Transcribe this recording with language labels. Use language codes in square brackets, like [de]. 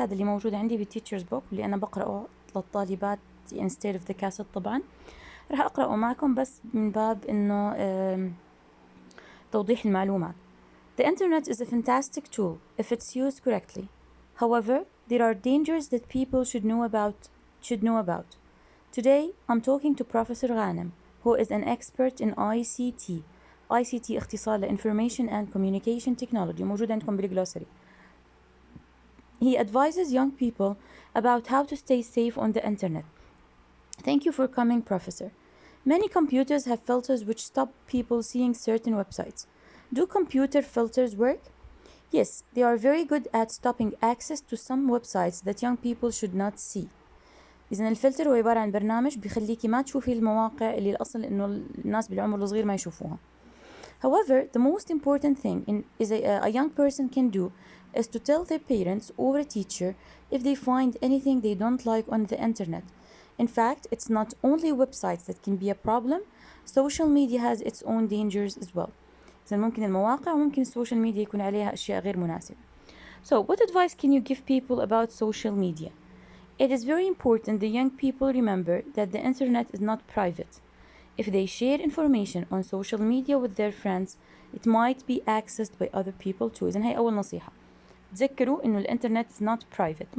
[ar] هذا اللي موجود عندي بالteacher's book اللي أنا بقرأه للطالبات [en] instead of the cassette. [ar] طبعا راح أقرأه معكم بس من باب إنه توضيح المعلومات. [en] The internet is a fantastic tool if it's used correctly. However, there are dangers that people should know about. Today, I'm talking to Professor Ghanem, who is an expert in ICT. ICT اختصار Information and Communication Technology. [ar] موجود عندكم بالجلوسري. [en] He advises young people about how to stay safe on the internet. Thank you for coming, Professor. Many computers have filters which stop people seeing certain websites. Do computer filters work? Yes, they are very good at stopping access to some websites that young people should not see. [ar] إذن الفلتر هو عبارة عن برنامج بيخليكي ما تشوفي المواقع اللي الأصل إنه الناس بالعمر الصغير ما يشوفوها. [en] However, the most important thing a young person can do is to tell their parents or a teacher if they find anything they don't like on the internet. In fact, it's not only websites that can be a problem. Social media has its own dangers as well. [ar] إذا ممكن المواقع وممكن السوشيال ميديا يكون عليها أشياء غير مناسبة. [en] So, what advice can you give people about social media? It is very important the young people remember that the internet is not private. If they share information on social media with their friends, it might be accessed by other people too. [ar] إذن هي أول نصيحة. تذكروا إنه الإنترنت [en] is not private.